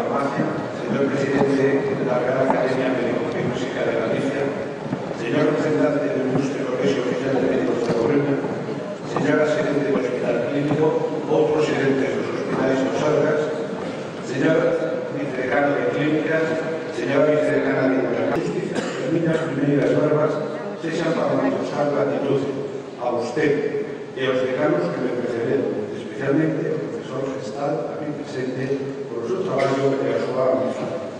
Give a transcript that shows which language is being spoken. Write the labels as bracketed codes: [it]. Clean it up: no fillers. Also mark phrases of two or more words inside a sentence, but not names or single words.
[es] señor presidente de la Real Academia Médico-Quirúrgica de Galicia, señor representante del Ilustre Colegio Oficial de Médicos [gl] de Coruña, señora gerente do Hospital Clínico, outros gerentes dos hospitais dos Salgas, señor vicedecano de Clínicas, señora vicedecana de Justicia, as miñas primeiras verbas sexan para mostrar gratitud a usted e aos decanos que me precederon, especialmente ao profesor Gestal, aquí presente, por o seu traballo e a súa amizade.